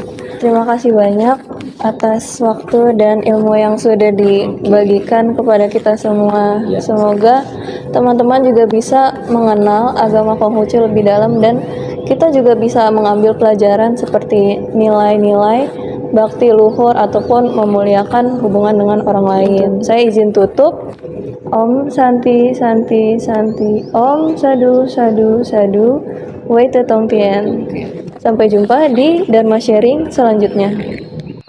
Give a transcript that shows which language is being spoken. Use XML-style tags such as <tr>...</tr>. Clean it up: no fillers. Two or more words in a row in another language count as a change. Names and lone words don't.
<id>Terima kasih banyak atas waktu dan ilmu yang sudah dibagikan kepada kita semua. Semoga teman-teman juga bisa mengenal agama Konghucu lebih dalam, dan kita juga bisa mengambil pelajaran seperti nilai-nilai bakti luhur ataupun memuliakan hubungan dengan orang lain. Saya izin tutup.</id> <sa>Om Santi Santi Santi, Om Sadu Sadu Sadu,</sa> <zh>Wei Tetong Tien.</zh> <id>Sampai jumpa di Dharma Sharing selanjutnya.</id>